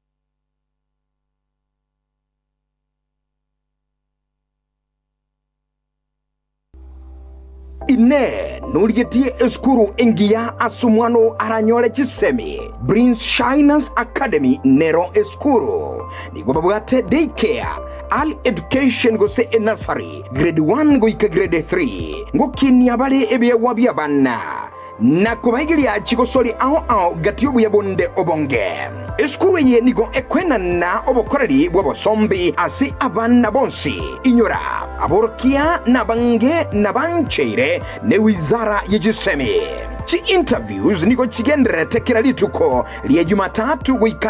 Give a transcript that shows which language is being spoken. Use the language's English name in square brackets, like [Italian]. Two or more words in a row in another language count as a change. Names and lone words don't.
[Gusii] ine nurigetie eskuru engia asumwano aranyole chisemi Prince Shiners Academy nero eskuru nigo babwate daycare [English] all education [Gusii] go se [English] nursery grade 1 [Gusii] go ika grade 3 ngo kinya bale ebe wabya bana na kubagilia chikosori ao gatiobu ya bonde obonge eskuru ye nigo ekwena na obokoreri bwabosombi asi abana bonsi inyora aborkia na bange na bancheire ne wizara yejisemi chi interviews niko chigendere tekera lituko liya Jumatatu wika